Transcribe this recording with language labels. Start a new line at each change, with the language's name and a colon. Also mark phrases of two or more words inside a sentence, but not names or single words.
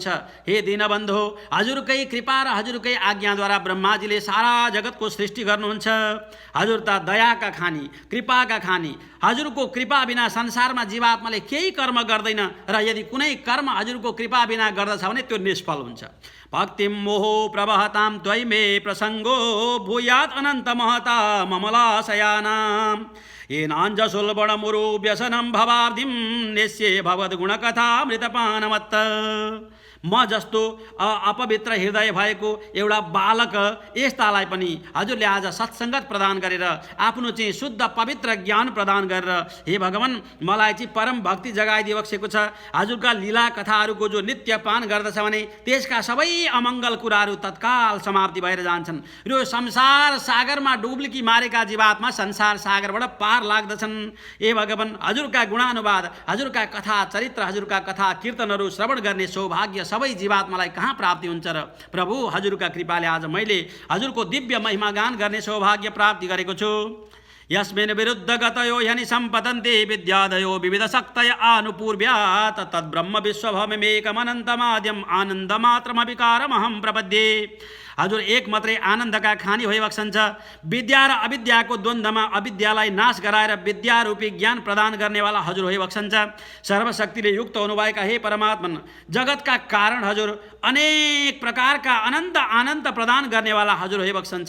Nepali: हे दीनबन्धु, हजुरकै कृपा र हजुरकै आज्ञाद्वारा ब्रह्माजीले सारा जगतको सृष्टि गर्नुहुन्छ। हजुर त दयाका खानी, कृपाका खानी। हजुरको कृपा बिना संसारमा जीवात्माले केही कर्म गर्दैन र यदि कुनै कर्म हजुरको कृपा बिना गर्दछ भने त्यो निष्फल हुन्छ।
Sanskrit: भक्तिं मोहो प्रवहतां त्वयि मे प्रसङ्गो भूयात् अनन्त महता ममलाशयानां येनाञ्जसुल्बणमुरु व्यसनं भवाब्धिं नेष्ये भवद्गुणकथामृतपानमत्त।
Nepali: म जस्तो अपवित्र हृदय भएको एउटा बालक यस्तालाई पनि हजुरले आज सत्सङ्गत प्रदान गरेर आफ्नो चाहिँ शुद्ध पवित्र ज्ञान प्रदान गरेर हे भगवान्, मलाई चाहिँ परम भक्ति जगाइदिबक्सेको छ। हजुरका लीला कथाहरूको जो नित्य पान गर्दछ भने त्यसका सबै अमङ्गल कुराहरू तत्काल समाप्ति भएर जान्छन्। यो संसार सागरमा डुब्लिकी मारेका जीवात्मा संसार सागरबाट पार लाग्दछन्। हे भगवान्, हजुरका गुणानुवाद, हजुरका कथा चरित्र, हजुरका कथा कीर्तनहरू श्रवण गर्ने सौभाग्य सबै जीवात्मालाई कहाँ प्राप्ति हुन्छ र? प्रभु, हजुरका कृपाले आज मैले हजुरको दिव्य महिमा गान गर्ने सौभाग्य प्राप्ति गरेको छु।
Sanskrit: यस्मिन् विरुद्ध गतयो ह्यनि सम्पतन्ते विद्यादयो विविधशक्तय आनुपूर्व्यात् तद्ब्रह्म विश्वभवमेकमनन्तमाद्यम् आनन्दमात्रमविकारमहं प्रपद्ये।
Nepali: हजुर एक मात्रै आनन्दका खानी भइबक्सन्छ। विद्या र अविद्याको द्वन्द्वमा अविद्यालाई नाश गराएर विद्यारूपी ज्ञान प्रदान गर्नेवाला हजुर भइबक्सन्छ। सर्वशक्तिले युक्त हुनुभएका हे परमात्मन, जगतका कारण हजुर अनेक प्रकारका अनन्त आनन्द प्रदान गर्नेवाला हजुर भइबक्सन्छ।